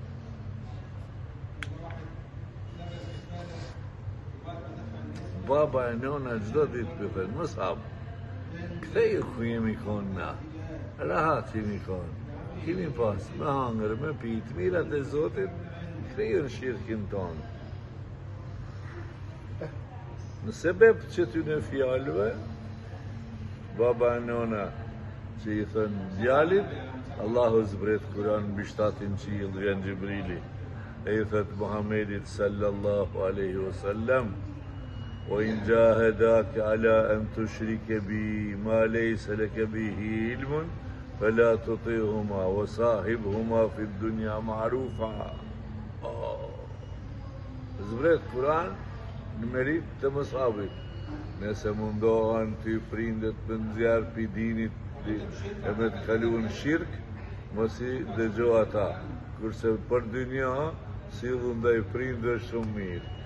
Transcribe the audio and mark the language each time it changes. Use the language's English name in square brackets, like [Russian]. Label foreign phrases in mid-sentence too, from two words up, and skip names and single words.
[Albanian] Baba e nëna gjdo ditë për thënë, Musab, ktheju ku jemi konë na, rahat jemi konë, kemi pas me hangër, me pitë, mirat e Zotit, ktheju në shirkin tonë. Në sebeb që ty në fjallëve, baba e nëna që I thënë djalit, Allahu zbret Kur'an mbi 7 qiell, vjen Gjibrili, e I thëtë Muhammedit [Arabic] صلى الله عليه وسلم, وإن جاهداك على أن تشرك بي ما ليس لك به علم فلا تطيعهما وصاحبهما في الدنيا معروفا. [Albanian] Zbret Kur'an në merit të Musabit. Nëse mundohen ty prindet me nxjerr pi dinit e me të kaluar në shirk, mos I dëgjo ata. Kurse për dynja, sillu ndaj prindër shumë mirë.